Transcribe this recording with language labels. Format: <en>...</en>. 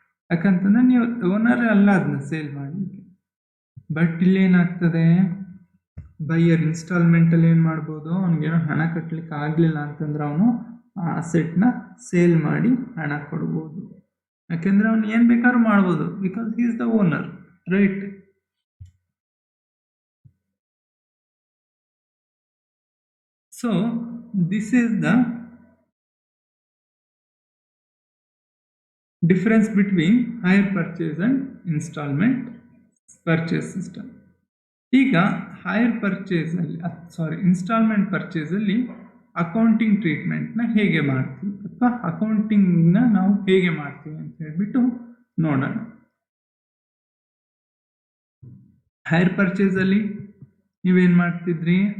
<kn>ಯಾಕಂತಂದರೆ ನೀವು ಓನರ್ ಅಲ್ಲ ಅದನ್ನ ಸೇಲ್ ಮಾಡಲಿಕ್ಕೆ. ಬಟ್ ಇಲ್ಲೇನಾಗ್ತದೆ, ಬೈಯರ್ ಇನ್ಸ್ಟಾಲ್ಮೆಂಟಲ್ಲಿ ಏನು ಮಾಡ್ಬೋದು? ಅವ್ನಿಗೇನೋ ಹಣ ಕಟ್ಟಲಿಕ್ಕೆ ಆಗಲಿಲ್ಲ ಅಂತಂದ್ರೆ ಅವನು ಆ ಅಸೆಟ್ನ ಸೇಲ್ ಮಾಡಿ ಹಣ ಕೊಡ್ಬೋದು. ಯಾಕೆಂದರೆ ಅವ್ನು ಏನು ಬೇಕಾದ್ರೂ ಮಾಡ್ಬೋದು,</kn> <en>Because he is the owner, right? So this is the difference between hire purchase and installment purchase system.</en> <kn>ಈಗ ಹೈರ್ ಪರ್ಚೇಸಲ್ಲಿ ಇನ್ಸ್ಟಾಲ್ಮೆಂಟ್ ಪರ್ಚೇಸಲ್ಲಿ ಅಕೌಂಟಿಂಗ್ ಟ್ರೀಟ್ಮೆಂಟ್ನ ಹೇಗೆ ಮಾಡ್ತೀವಿ ಅಥವಾ ಅಕೌಂಟಿಂಗ್ನ ನಾವು ಹೇಗೆ ಮಾಡ್ತೀವಿ ಅಂತ ಹೇಳ್ಬಿಟ್ಟು ನೋಡೋಣ. ಹೈರ್ ಪರ್ಚೇಸಲ್ಲಿ ನೀವೇನು ಮಾಡ್ತಿದ್ರಿ?</kn>